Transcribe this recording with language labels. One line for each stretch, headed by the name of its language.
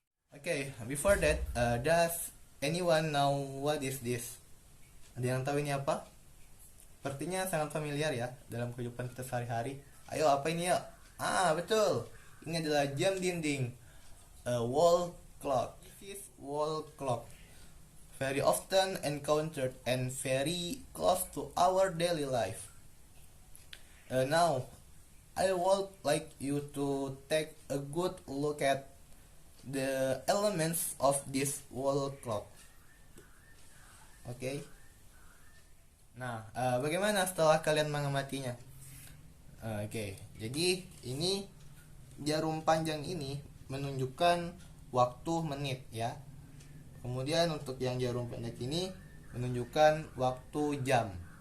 English: Okay, before that, does anyone know what is this?
Indonesian: Ada yang tahu ini apa? Sepertinya sangat familiar ya dalam kehidupan kita sehari-hari. Ayo, apa ini ya? Betul. Ini adalah jam dinding.
English: Wall clock. This is wall clock. Very often encountered and very close to our daily life. Now, I would like you to take a good look at the elements of this wall clock. Okay.
Indonesian: Nah, bagaimana setelah kalian mengamatinya? Oke, jadi ini jarum panjang ini menunjukkan waktu menit ya. Kemudian untuk yang jarum pendek ini menunjukkan waktu jam.